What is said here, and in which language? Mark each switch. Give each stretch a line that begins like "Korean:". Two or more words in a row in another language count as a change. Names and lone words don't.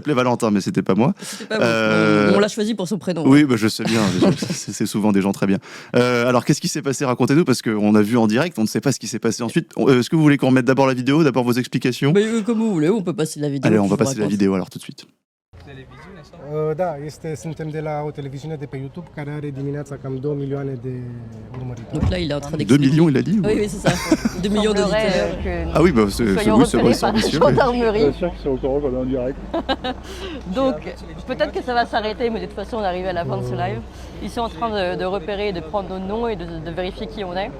French: s'appelait Valentin, mais c'était pas moi. C'était pas Euh, on l'a choisi pour son prénom. Oui, bah, je sais bien, c'est souvent des gens très bien. Alors, qu'est-ce qui s'est passé? Racontez-nous, parce qu'on a vu en direct, on ne sait pas ce qui s'est passé ensuite. Est-ce que vous voulez qu'on remette d'abord la vidéo, d'abord vos explications? Mais comme vous voulez, on peut passer la vidéo. Allez, on puis va je vous passer la raconte. vidéo alors tout de suite.
Romanian: Da, suntem de la o televiziune de pe YouTube care are dimineața cam 2 milioane de urmăritori.
French: Donc là, il est en train 2 d'expliquer. millions, il a dit ou- Oui, oui, c'est ça. 2 millions semblerait d'auditeurs. que Ah oui, bah, nous soyons oui, c'est vrai, repérés c'est par la ambitieux. Oui. gendarmerie. sûr qu'ils sont au courant qu'on est en direct. Donc peut-être que ça va s'arrêter, mais de toute façon on arrive à la fin de ce live. Ils sont en train de repérer, de prendre nos noms et de vérifier qui on est.